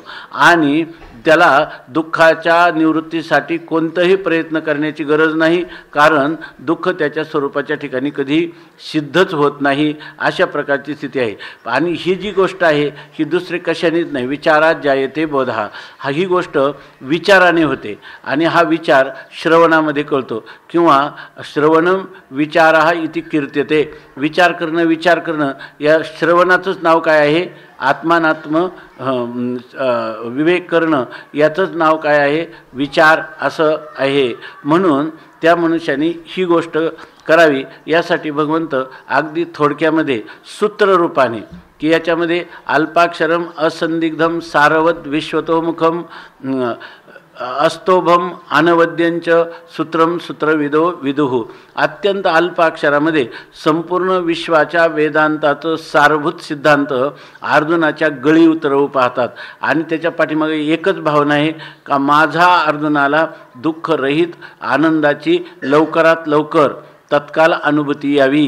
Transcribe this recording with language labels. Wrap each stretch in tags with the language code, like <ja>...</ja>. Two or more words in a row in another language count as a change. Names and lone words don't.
<mr>आणि त्याला दुःखाच्या निवृत्तीसाठी कोणताही प्रयत्न करण्याची गरज नाही, कारण दुःख त्याच्या स्वरूपाच्या ठिकाणी कधी सिद्धच होत नाही. अशा प्रकारची स्थिती आहे. आणि ही जी गोष्ट आहे ही दुसरे कशानेच नाही,</mr> <sa>विचारात जायते बोधा.</sa> <mr>ही गोष्ट विचाराने होते आणि हा विचार श्रवणामध्ये कळतो, किंवा</mr> <sa>श्रवणम विचारः इति कीर्त्यते.</sa> <mr>विचार करणं या श्रवणाचंच नाव काय आहे? आत्मानात्म विवेक करणं याचंच नाव काय आहे? विचार असं आहे. म्हणून त्या मनुष्याने ही गोष्ट करावी. यासाठी भगवंत अगदी थोडक्यामध्ये सूत्ररूपाने की याच्यामध्ये</mr> <sa>अल्पाक्षरम असंदिग्धम सारवत विश्वतोमुखम अस्तोभम अनवद्यंच सूत्रम सूत्रविदो विदुः.</sa> <mr>अत्यंत अल्प अक्षरामध्ये संपूर्ण विश्वाच्या वेदांताचं सारभूत सिद्धांत अर्जुनाच्या गळी उतरवू पाहतात. आणि त्याच्या पाठीमागे एकच भावना आहे का माझा अर्जुनाला दुःखरहित आनंदाची लवकरात लवकर तत्काल अनुभूती यावी.</mr>